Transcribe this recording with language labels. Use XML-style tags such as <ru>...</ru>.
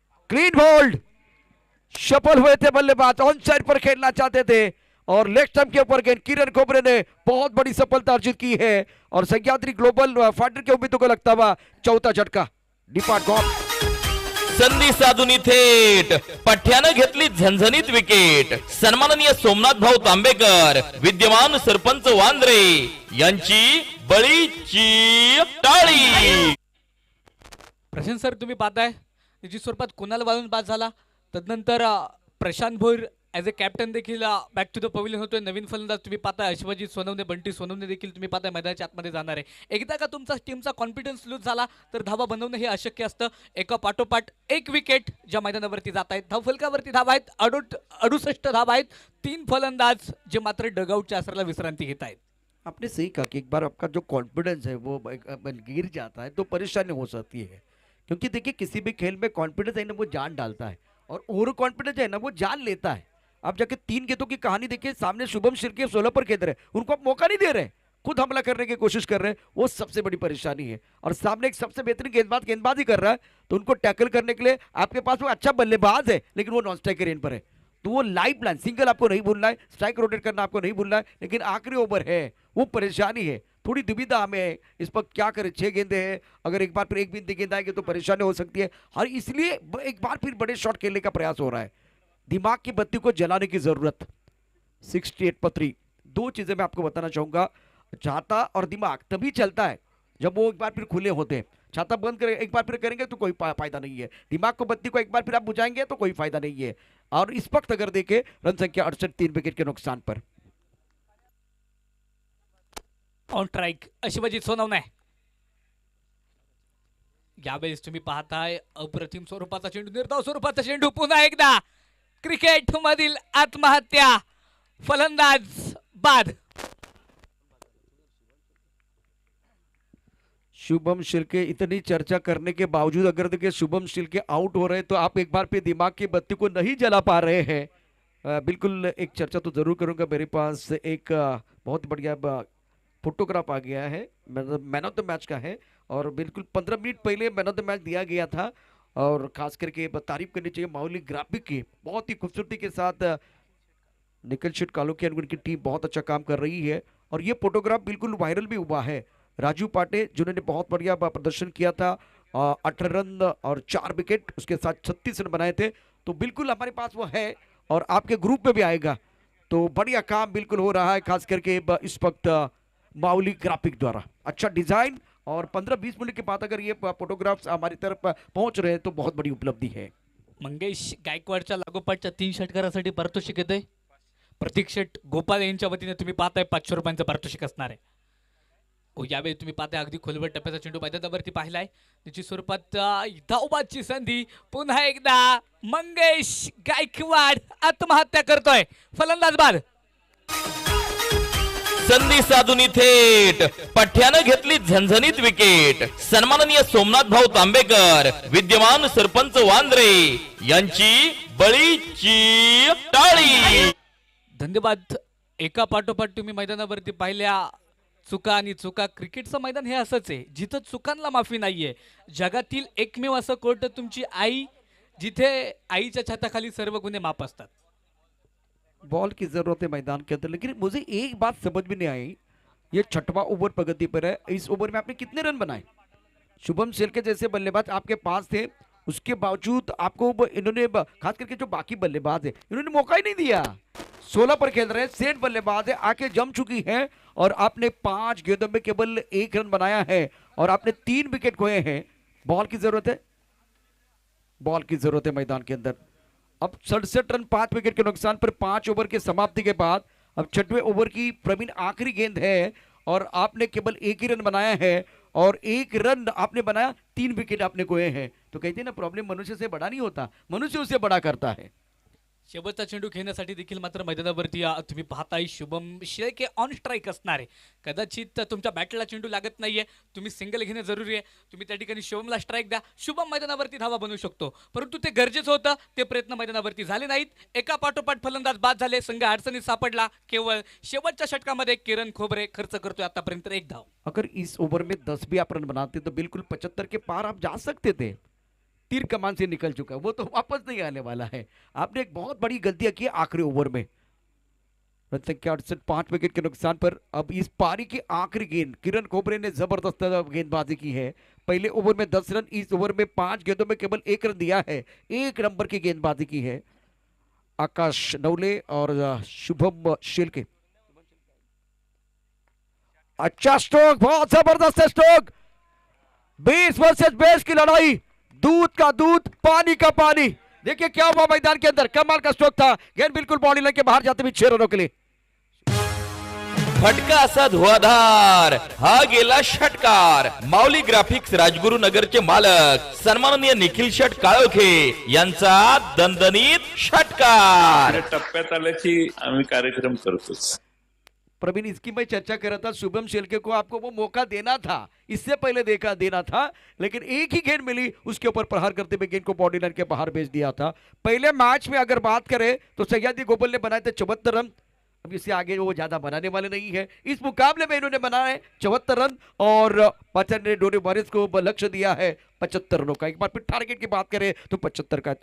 <hi>Clean hold. सफल हुए थे बल्लेबाज. ऑन साइड पर खेलना चाहते थे और लेग स्टंप के ऊपर गेंद. किरण खोबरे ने बहुत बड़ी सफलता अर्जित की है और सह्याद्री ग्लोबल फाइटर के उम्मीदों को लगता हुआ चौथा झटका डिपार्ट गॉल.</hi> <mr>संधी साधून थेट पठ्यानं घेतली झणझणीत विकेट. सन्माननीय सोमनाथ भाऊ तांबेकर विद्यमान सरपंच वांद्रे यांची बळीची टाळी. प्रशांत सर तुम्ही पाहताय निश्चित स्वरूपात कुणाल वाळून बाद झाला. तदनंतर Prashant Bhoir as a captain देखील बॅक टू द पवेलियन होतोय. नवीन फलंदाज तुम्ही पाहताय शिवाजी सोनवणे, बंटी सोनवणे देखील तुम्ही पाहताय मैदानाच्या आतमध्ये जाणार आहे. एकदा का तुमचा टीमचा कॉन्फिडन्स लूज झाला तर धावा बनवणं हे अशक्य असतं. एका पाठोपाठ एक विकेट ज्या मैदानावरती जात आहेत. धावफलकावरती धावा आहेत 68 धावा आहेत. 3 फलंदाज जे मात्र डगआउटच्या आसराला विश्रांती घेत आहेत.</mr> <hi>आपने सही कहा कि एक बार आपका जो कॉन्फिडेंस है वो गिर जाता है तो परेशानी हो सकती है, क्योंकि देखिए किसी भी खेल में कॉन्फिडेंस है ना वो जान डालता है और ओवर कॉन्फिडेंस है ना वो जान लेता है. आप जाके 3 गेंदों की कहानी देखिए, सामने शुभम शिर्के 16 पर खेल रहे हैं, उनको आप मौका नहीं दे रहे, खुद हमला करने की कोशिश कर रहे हैं, वो सबसे बड़ी परेशानी है. और सामने एक सबसे बेहतरीन गेंदबाजी कर रहा है तो उनको टैकल करने के लिए आपके पास वो अच्छा बल्लेबाज है लेकिन वो नॉन स्ट्राइकर रेंज पर है, तो वो लाइफ प्लान सिंगल आपको नहीं भूलना है, स्ट्राइक रोटेट करना आपको नहीं भूलना है, लेकिन आखिरी ओवर है वो परेशानी है. थोड़ी दुविधा हमें है इस पर, क्या करें. 6 गेंदे हैं, अगर एक बार फिर एक भी गेंद आएगी तो परेशानी हो सकती है. और इसलिए एक बार फिर बड़े शॉट खेलने का प्रयास हो रहा है. दिमाग की बत्ती को जलाने की जरूरत. 68 पर 3. 2 चीजें मैं आपको बताना चाहूंगा. छाता और दिमाग तभी चलता है जब वो एक बार फिर खुले होते हैं. छाता बंद कर एक बार फिर करेंगे तो कोई फायदा नहीं है. दिमाग को बत्ती को एक बार फिर आप बुझाएंगे तो कोई फायदा नहीं है. और इस वक्त अगर देखें रन संख्या 68, 3 विकेट के नुकसान पर. On strike Shivaji Sonawane.</hi> <mr>यावेळेस तुम्ही पाहताय अप्रतिम स्वरूपाचा चेंडू, निर्धाव स्वरूपाचा चेंडू. पुन्हा एकदा क्रिकेट मधील आत्महत्या. फलंदाज बाद.</mr> <hi>शुभम शिर्के, इतनी चर्चा करने के बावजूद अगर देखिए शुभम शिर्के आउट हो रहे हैं तो आप एक बार फिर दिमाग की बत्ती को नहीं जला पा रहे हैं. बिल्कुल एक चर्चा तो जरूर करूंगा. मेरे पास एक बहुत बढ़िया फोटोग्राफ आ गया है, मैन ऑफ द मैच का है, और बिल्कुल 15 मिनट पहले मैन ऑफ द मैच दिया गया था. और खास करके तारीफ करनी चाहिए माउली ग्राफिक की, बहुत ही खूबसूरती के साथ निखिल शेट कालोकी और उनकी टीम बहुत अच्छा काम कर रही है. और ये फोटोग्राफ बिल्कुल वायरल भी हुआ है. राजू पाटे जिन्होंने बहुत बढ़िया प्रदर्शन किया था, 18 रन और 4 विकेट, उसके साथ 36 रन बनाए थे. तो बिल्कुल हमारे पास वो है और आपके ग्रुप में भी आएगा. तो बढ़िया काम बिल्कुल हो रहा है, खास करके इस वक्त माउली ग्राफिक द्वारा. अच्छा डिजाइन, और 15-20 मिनट के बाद अगर ये फोटोग्राफ्स हमारी तरफ पहुंच रहे हैं तो बहुत बड़ी उपलब्धि है.</hi> <mr>मंगेश गायकवाडच्या लागोपाठच्या 3 षटकारासाठी पारितोषिक येते. प्रतीक शेट गोपाल यांच्या वतीने तुम्ही पाहताय 500 रुपयांचं पारितोषिक असणार आहे. यावेळी तुम्ही पाहताय अगदी खोलवर टप्प्याचा चेंडू मैदानावरती पाहिलाय. निश्चित स्वरूपात धावबादची संधी. पुन्हा एकदा मंगेश गायकवाड आत्महत्या करतोय. फलंदाज बाद. संधी साधून थेट पठ्यानं घेतली झणझणीत विकेट. सन्माननीय सोमनाथ भाऊ तांबेकर विद्यमान सरपंच वांद्रे यांची बळीची टाळी. धन्यवाद. एका पाठोपाठ तुम्ही मैदानावरती पाहिल्या चुका आणि चुका. क्रिकेटचं मैदान हे असंच आहे जिथं चुकांना माफी नाहीये. जगातील एकमेव असं कोर्ट तुमची आई, जिथे आईच्या छताखाली सर्व गुन्हे माफ असतात.</mr> <hi>बॉल की जरूरत है मैदान के अंदर, लेकिन मुझे एक बात समझ में नहीं आई. ये 6वां ओवर प्रगति पर है. इस ओवर में आपने कितने रन बनाए? शुभम शिर्के जैसे बल्लेबाज आपके पास थे, उसके बावजूद आपको इन्होंने खास करके जो बाकी बल्लेबाज है इन्होंने मौका ही नहीं दिया. 16 पर खेल रहे हैं, सेठ बल्लेबाज है, आके जम चुकी है और आपने 5 गेंदों में केवल 1 रन बनाया है और आपने 3 विकेट खोए हैं. बॉल की जरूरत है, बॉल की जरूरत है मैदान के अंदर. अब 67 रन 5 विकेट के नुकसान पर 5 ओवर के समाप्ति के बाद अब 6वें ओवर की प्रवीण आखिरी गेंद है और आपने केवल 1 ही रन बनाया है और 1 रन आपने बनाया, 3 विकेट आपने खोए हैं. तो कहते हैं ना प्रॉब्लम मनुष्य से बड़ा नहीं होता, मनुष्य उसे बड़ा करता है.</hi> <mr>शेवटचा चेंडू खेळण्यासाठी देखील मात्र मैदानावरती तुम्ही पाहताय शुभम शिर्के ऑन स्ट्राईक असणार आहे. कदाचित तुमच्या बॅटला चेंडू लागत नाहीये, तुम्ही सिंगल घेणे जरुरी आहे. तुम्ही त्या ठिकाणी शुभमला स्ट्राईक द्या, शुभम मैदानावरती धावा बनवू शकतो. परंतु ते गरजेचं होतं, ते प्रयत्न मैदानावरती झाले नाहीत. एका पाठोपाठ फलंदाज बाद झाले. संघ अडचणीत सापडला. केवळ शेवटच्या षटकामध्ये किरण खोबरे खर्च करतोय आतापर्यंत 1 धाव.</mr> <hi>अगर इस ओवर में 10 भी आप रन बनाते तो बिल्कुल 75 के पार आप जा सकते थे. तीर कमान से निकल चुका है, वो तो वापस नहीं आने वाला है. आपने एक बहुत बड़ी गलती की आखिरी ओवर में. रन संख्या 68, 5 विकेट के नुकसान पर। अब इस पारी की आखिरी गेंद किरण खोबरे ने जबरदस्त गेंदबाजी की है। पहले ओवर में 10 रन, इस ओवर में 5 गेंदों में केवल 1 रन दिया है। 1 नंबर की गेंदबाजी की है आकाश नवले और शुभम शेलके। अच्छा स्ट्रोक, बहुत जबरदस्त स्ट्रोक। 20 वर्सेस 20 की लड़ाई, दूध का दूध पानी का पानी। देखिए क्या हुआ मैदान के अंदर, कमाल का स्ट्रोक था। गेंद बिल्कुल बॉडी लाइन के बाहर जाते हुए 6 रनों के लिए।</hi> <mr>फटका असा धुआधार, हा गेला षटकार। माऊली ग्राफिक्स राजगुरुनगरचे मालक सन्माननीय निखिल शेट काळोखे यांचा दणदणीत षटकार। टप्प्यात आल्याची आम्ही कार्यक्रम करतोच।</mr> <hi>प्रवीण, इसकी मैं चर्चा कर रहा था। शुभम शेलके को आपको वो मौका देना था, इससे पहले देना था, लेकिन एक ही गेंद मिली, उसके ऊपर प्रहार करते हुए गेंद को बॉडी लाइन के बाहर भेज दिया था। पहले मैच में अगर बात करें तो सह्याद्री गोपाल ने बनाए थे 74 रन। अब इससे आगे वो ज्यादा बनाने वाले नहीं है। इस मुकाबले में इन्होंने बनाए 74 रन और पचन ने डोरे वारिस को लक्ष्य दिया है 75 रनों का। एक बार फिर टारगेट की बात करें तो 75 का।</hi>